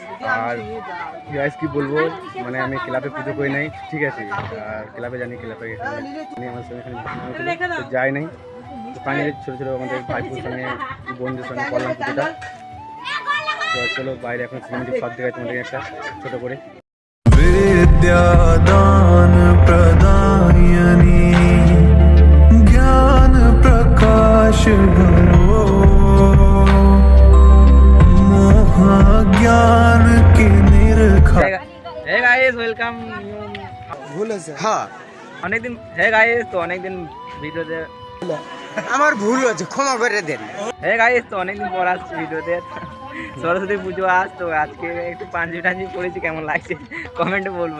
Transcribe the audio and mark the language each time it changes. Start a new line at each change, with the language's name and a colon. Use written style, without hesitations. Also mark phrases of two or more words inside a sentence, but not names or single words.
Bangla: আর গাইস কি বলবো, মানে আমি ক্লাবে পুজো করি নাই, ঠিক আছে? আর ক্লাবে জানি ক্লাবে আমার সঙ্গে এখানে যাই নাই। তো ফাইনালি ছোটো ছোটো আমাদের ভাইপুর সঙ্গে বন্ধুদের সঙ্গে করলাম পুজোটা। তো চলো বাইরে এখন সিনেমেটিক সব দেখায় তোমাদের একটা ছোটো করে।
Hindi: विद्यादान प्रदायनी ज्ञान प्रकाश भरो मोह ज्ञान की निरखा।
English: hey guys, welcome.
Bangla: ভুল আছে, হ্যাঁ অনেকদিন
English: hey guys,
Bangla: তো অনেকদিন ভিডিওতে আমার ভুল হয়েছে, ক্ষমা করে দেন।
English: hey guys,
Bangla: তো অনেকদিন পর আসছি ভিডিওতে। সরস্বতী পুজো আজ, তো আজকে একটু পাঞ্জি টাঞ্জি পড়েছি, কেমন লাগছে কমেন্টে বলবে।